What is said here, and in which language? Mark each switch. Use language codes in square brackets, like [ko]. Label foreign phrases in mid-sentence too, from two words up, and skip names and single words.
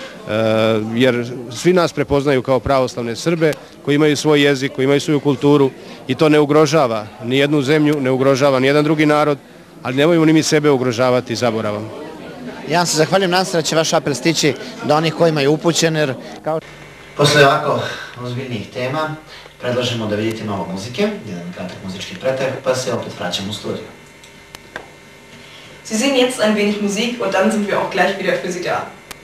[sr] Jer svi nas prepoznaju kao pravoslavne Srbe koji imaju svoj jezik, koji imaju svoju kulturu i to ne ugrožava ni jednu zemlju, ne ugrožava ni jedan drugi narod, ali nemojmo ni mi sebe ugrožavati zaboravom. Ja vam se zahvaljujem, nadam se da će vaš apel stići do onih kojima je upućen, jer kao... Posle ovako ozbiljnijih tema predlažemo da vidite malo muzike, jedan kratak muzički pretrag, pa se opet vraćamo u studiju. [de] Sie singen jetzt ein wenig Musik und dann sind wir auch gleich wieder für Sie da.